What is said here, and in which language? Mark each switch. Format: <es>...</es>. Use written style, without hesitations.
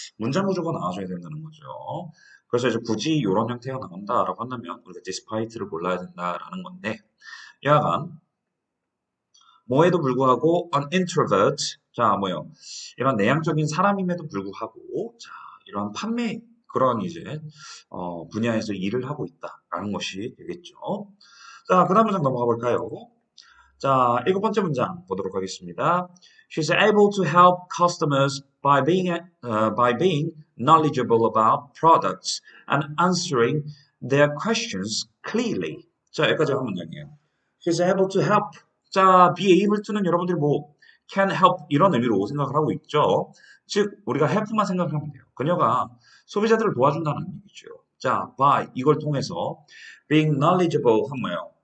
<ko>문장 구조가 나와줘야 된다는 거죠. 그래서 이제 굳이 이런 형태가 나온다라고 한다면 우리가 despite를 골라야 된다라는 건데 여하간 뭐에도 불구하고</ko> <en>an introvert</en> <ko>자 뭐요? 이런 내향적인 사람임에도 불구하고 자 이러한 판매 그런 이제 분야에서 일을 하고 있다라는 것이 되겠죠. 자, 그 다음 문장 넘어가 볼까요? 자, 일곱 번째 문장 보도록 하겠습니다.</ko> <en>She's able to help customers by being knowledgeable about products and answering their questions clearly.</en> <ko>자, 여기까지 한 문장이에요.</ko> <en>She's able to help.</en> <ko>자, be able to는 여러분들이 뭐 can help 이런 의미로 생각을 하고 있죠. 즉 우리가 help만 생각을 하면 돼요. 그녀가 소비자들을 도와준다는 얘기죠. 자, by 이걸 통해서</ko> <en>being knowledgeable</en> <ko>한 뭐예요?</ko>